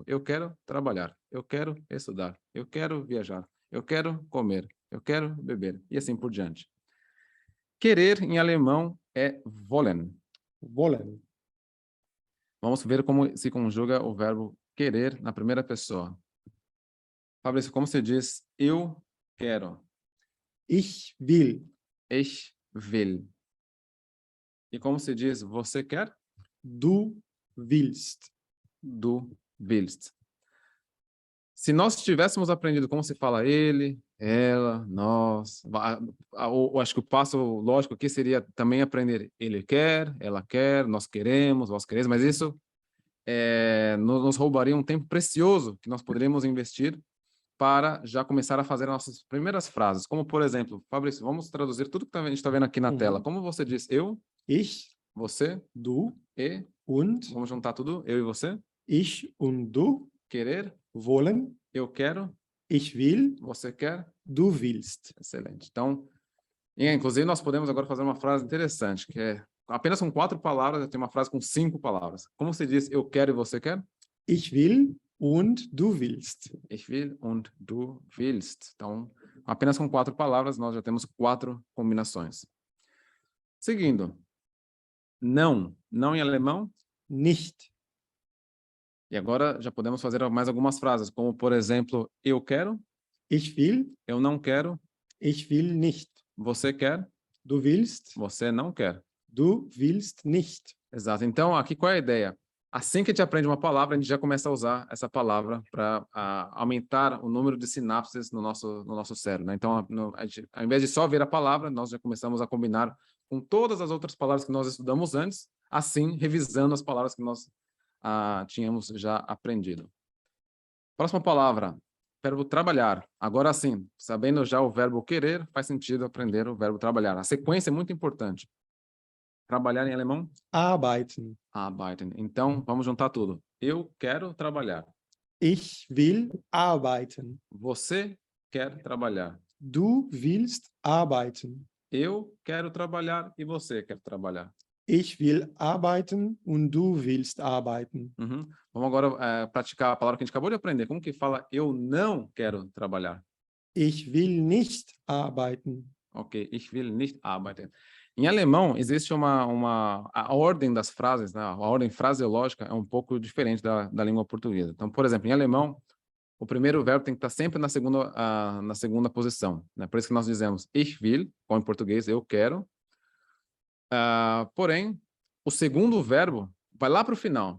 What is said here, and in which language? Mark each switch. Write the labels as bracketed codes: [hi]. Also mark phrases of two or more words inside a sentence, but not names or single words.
[pt] Eu quero trabalhar, eu quero estudar, eu quero viajar, eu quero comer, eu quero beber, e assim por diante. Querer em alemão é wollen. [de] Wollen. [pt] Vamos ver como se conjuga o verbo querer na primeira pessoa. Fabrício, como se diz eu quero? [de] Ich will. Ich will. [pt] E como se diz você quer? [de] Du willst. Du willst. [pt] Se nós tivéssemos aprendido como se fala ele, ela, nós, acho que o passo lógico aqui seria também aprender ele quer, ela quer, nós queremos, vós quereis, mas isso nos roubaria um tempo precioso que nós poderíamos investir para já começar a fazer nossas primeiras frases. Como, por exemplo, Fabrício, vamos traduzir tudo que a gente está vendo aqui na tela. Como você diz eu, [de] ich, [pt] você, [de] du [pt] e, [de] und, [pt] vamos juntar tudo, eu e você, [de] ich und du, [pt] querer, [de] wollen, [pt] eu quero, [de] ich will, [pt] você quer, [de] du willst. [pt] excelente. Então, inclusive nós podemos agora fazer uma frase interessante, que é apenas com 4 palavras, eu tenho uma frase com 5 palavras. Como se diz eu quero e você quer? [de] Ich will und du willst. Ich will und du willst. [pt] Então, apenas com 4 palavras, nós já temos 4 combinações. Seguindo. Não. Não em alemão? [de] Nicht. [pt] E agora já podemos fazer mais algumas frases, como, por exemplo, eu quero. [de] Ich will. [pt] Eu não quero. [de] Ich will nicht. [pt] Você quer. [de] Du willst. [pt] Você não quer. [de] Du willst nicht. [pt] Exato. Então, aqui qual é a ideia? Assim que a gente aprende uma palavra, a gente já começa a usar essa palavra para aumentar o número de sinapses no nosso cérebro, né? Então, ao invés de só ver a palavra, nós já começamos a combinar com todas as outras palavras que nós estudamos antes, assim, revisando as palavras que nós tínhamos já aprendido. Próxima palavra, verbo trabalhar. Agora sim, sabendo já o verbo querer, faz sentido aprender o verbo trabalhar. A sequência é muito importante. Trabalhar em alemão? [de] Arbeiten. Arbeiten. [pt] Então, vamos juntar tudo. Eu quero trabalhar. [de] Ich will arbeiten. [pt] Você quer trabalhar. [de] Du willst arbeiten. [pt] Eu quero trabalhar e você quer trabalhar. [de] Ich will arbeiten und du willst arbeiten. Uhum. [pt] Vamos agora praticar a palavra que a gente acabou de aprender. Como que fala eu não quero trabalhar? [de] Ich will nicht arbeiten. Ok, ich will nicht arbeiten. [pt] Em alemão, existe a ordem das frases, né? A ordem fraseológica é um pouco diferente da língua portuguesa. Então, por exemplo, em alemão, o primeiro verbo tem que estar sempre na segunda posição, né? Por isso que nós dizemos [de] ich will, [pt] como em português, eu quero. Porém, o segundo verbo vai lá para o final.